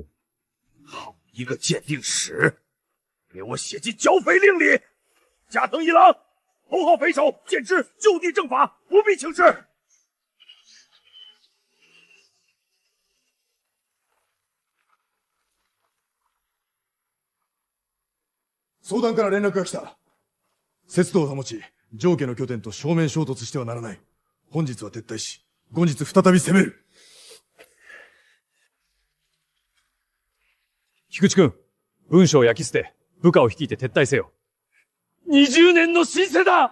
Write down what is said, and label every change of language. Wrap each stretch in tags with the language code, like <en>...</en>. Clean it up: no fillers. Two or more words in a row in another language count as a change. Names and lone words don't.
<zh>好一个鉴定使，给我写进剿匪令里。加藤一郎，头号匪首，剑之就地正法，不必请示。</zh> <ja>相談から連絡が来た。節度を保ち、上家の拠点と正面衝突してはならない。本日は撤退し、後日再び攻める。菊池君、文書を焼き捨て、部下を率いて撤退せよ。20年の新世だ！</ja>